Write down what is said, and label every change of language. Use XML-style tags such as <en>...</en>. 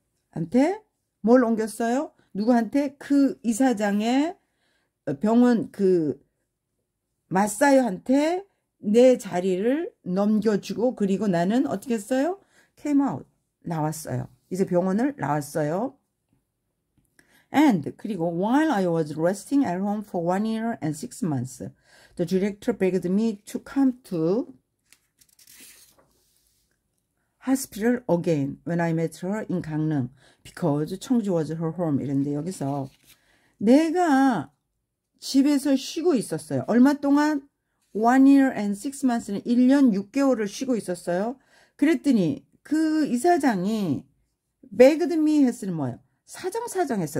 <ko>한테 뭘 옮겼어요? 누구한테? 그 이사장의 병원 마사요한테 내 자리를 넘겨주고 그리고 나는 어떻게 했어요?</ko> <en>came out.</en> <ko>나왔어요. 이제 병원을 나왔어요.</ko> <en>And</en> <ko>그리고</ko> <en>while I was resting at home for 1 year and 6 months, the director begged me to come to hospital again when I met her in 강릉 because 청주 was her home.</en> <ko>이랬는데 여기서 내가 집에서 쉬고 있었어요. 얼마 동안?</ko> <en>1 year and 6 months</en> <ko>는 1년 6개월을 쉬고 있었어요. 그랬더니 그 이사장이</ko> <en>begged me</en> <ko>했으면 뭐예요? 사정사정했어.</ko>